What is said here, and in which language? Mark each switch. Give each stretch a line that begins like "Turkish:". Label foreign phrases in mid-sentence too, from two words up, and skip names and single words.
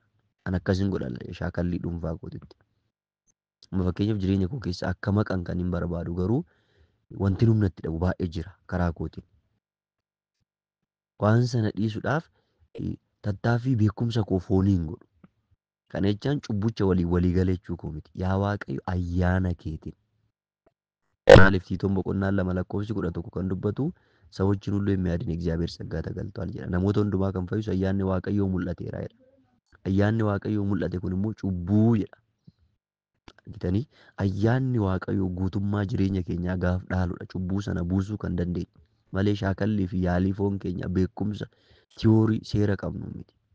Oromo: Ani akkasiin godha shaakallii dhuunfaa kootiitti. Amma fakkeenyaaf jireenya koo keessa akka maqan kan hin barbaadu garuu wanti humna itti dhabu baay'ee jira karaa kootiin. Waan sana dhiisuudhaaf tattaaffii beekumsa koo fooniin godhu. Kana jechaan cubbucha walii galee jechuu koo miti. Yaa Waaqayyo ayyaana keetiin. Maaliif Tiitoon boqonnaan 2:11 kan dubbatu
Amharic: ሰዎችን ሁሉ የሚያድን የእግዚአብሔር ጸጋ ተገልጧል
Oromo: jedha. Namoota hundumaa kan fayyisu ayyaanni Waaqayyoo mul'ateera jedha. Ayyaanni Waaqayyoo mul'ate kun immoo cubbuu jedha. Argitanii ayyaanni Waaqayyoo guutummaa jireenya keenyaa gaaf dhaaludha. Cubbuu sana buusuu kan dandeenyu malee shaakallii fi yaalii foon keenya beekumsa tiyoorii seera qabnu miti.